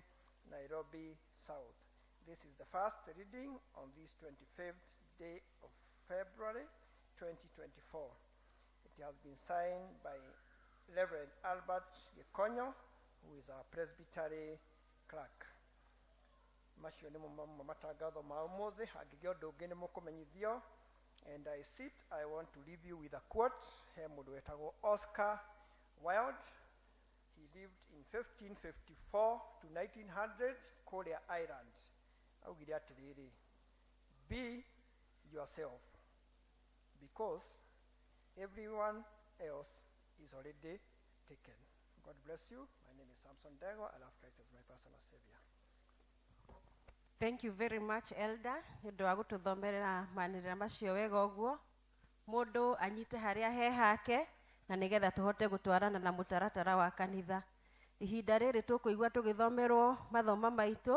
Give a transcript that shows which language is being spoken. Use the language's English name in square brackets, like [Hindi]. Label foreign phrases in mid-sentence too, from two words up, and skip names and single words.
[English] Nairobi South. This is the first reading on this 25th day of February 2024. It has been signed by Reverend Albert Gekonyo, who is our Presbytery clerk. [Kikuyu] Macio nĩ matangatho ma ũmũthĩ, angĩgĩa ũndũ ũngĩ nĩ mũkũmenyithio. [English] And I want to leave you with a quote. [Kikuyu] He mũndũ wetagwo Oscar Wilde. [English] He lived in 1554 to 1900 [Kikuyu] kũrĩa Ireland. Augire atĩrĩrĩ, [English] be yourself, because everyone else is already taken. God bless you. My name is Samson Dego. I love Christ as my personal savior. Thank you very much, Elder. [Kikuyu] Nĩũndũ wa gũtũthomerera maanĩrĩra macio wega ũguo. Mũndũ anyite harĩa he hake na nĩgetha tũhote gũtwarana na mũtaratara wa kanitha. Ihinda rĩrĩ tũkũigua tũgĩthomerwo mathoma maitũ.